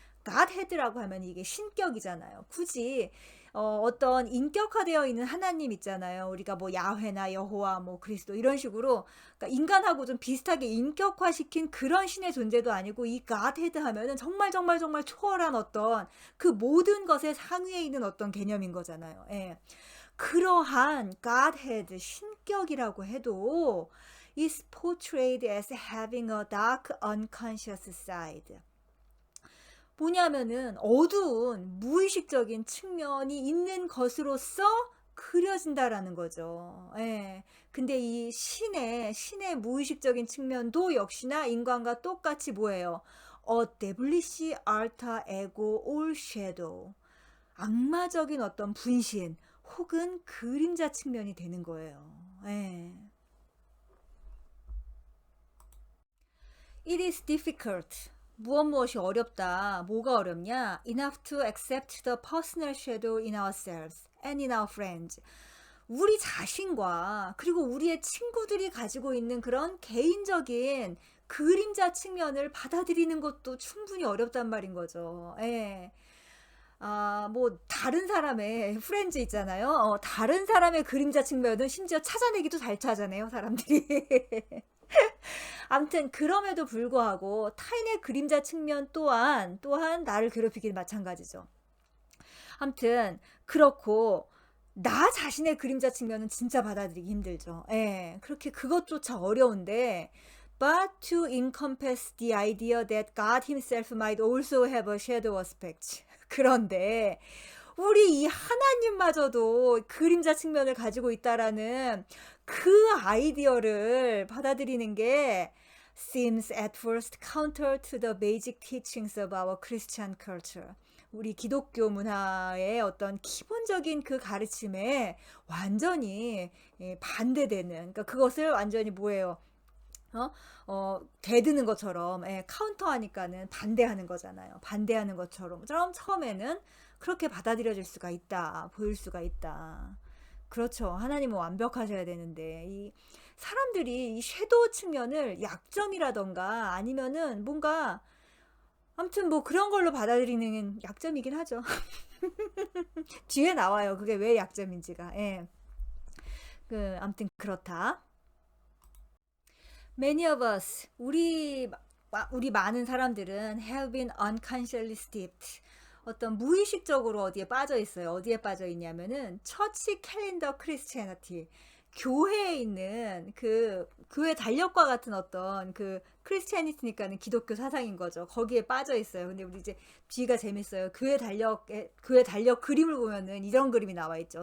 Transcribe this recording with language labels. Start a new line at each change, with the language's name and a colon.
Korean: Godhead라고 하면 이게 신격이잖아요. 굳이 어떤 인격화되어 있는 하나님 있잖아요. 우리가 뭐 야훼나 여호와 뭐 그리스도 이런 식으로, 그러니까 인간하고 좀 비슷하게 인격화시킨 그런 신의 존재도 아니고, 이 Godhead 하면은 정말 정말 정말 초월한 어떤 그 모든 것의 상위에 있는 어떤 개념인 거잖아요. 예. 그러한
English: Godhead,
Korean: 신격이라고 해도
English: is portrayed as having a dark unconscious side.
Korean: 뭐냐면은 어두운 무의식적인 측면이 있는 것으로서 그려진다라는 거죠. 예. 근데 이 신의 무의식적인 측면도 역시나 인간과 똑같이 뭐예요?
English: A devilish alter ego or shadow.
Korean: 악마적인 어떤 분신 혹은 그림자 측면이 되는 거예요. 예.
English: It is difficult.
Korean: 무엇이 어렵다. 뭐가 어렵냐?
English: Enough to accept the personal shadow in ourselves and in our friends.
Korean: 우리 자신과 그리고 우리의 친구들이 가지고 있는 그런 개인적인 그림자 측면을 받아들이는 것도 충분히 어렵단 말인 거죠. 예. 뭐 다른 사람의 프렌즈 있잖아요. 다른 사람의 그림자 측면은 심지어 찾아내기도 잘 찾아내요, 사람들이. 아무튼 그럼에도 불구하고 타인의 그림자 측면 또한 나를 괴롭히기 마찬가지죠. 아무튼 그렇고 나 자신의 그림자 측면은 진짜 받아들이기 힘들죠. 예, 그렇게 그것조차 어려운데,
English: but to encompass the idea that God himself might also have a shadow aspect.
Korean: 그런데 우리 이 하나님마저도 그림자 측면을 가지고 있다라는 그 아이디어를 받아들이는 게
English: seems at first counter to the basic teachings of our Christian culture.
Korean: 우리 기독교 문화의 어떤 기본적인 그 가르침에 완전히 반대되는, 그러니까 그것을 완전히 뭐예요? 어? 대드는 것처럼, 카운터하니까는 반대하는 거잖아요. 반대하는 것처럼. 처음에는 그렇게 받아들여질 수가 있다. 보일 수가 있다. 그렇죠. 하나님은 완벽하셔야 되는데, 이 사람들이 이 섀도우 측면을 약점이라던가 아니면은 뭔가, 아무튼 뭐 그런 걸로 받아들이는 약점이긴 하죠. 뒤에 나와요. 그게 왜 약점인지가. 예. 아무튼 그렇다.
English: Many of us,
Korean: 우리 많은 사람들은
English: have been unconsciously steeped.
Korean: 어떤 무의식적으로 어디에 빠져 있어요. 어디에 빠져 있냐면은 처치 캘린더 크리스티애니티. 교회에 있는 그 교회 달력과 같은 어떤 그 크리스티애니티니까는 기독교 사상인 거죠. 거기에 빠져 있어요. 근데 우리 이제 뒤가 재밌어요. 교회 달력 그림을 보면은 이런 그림이 나와 있죠.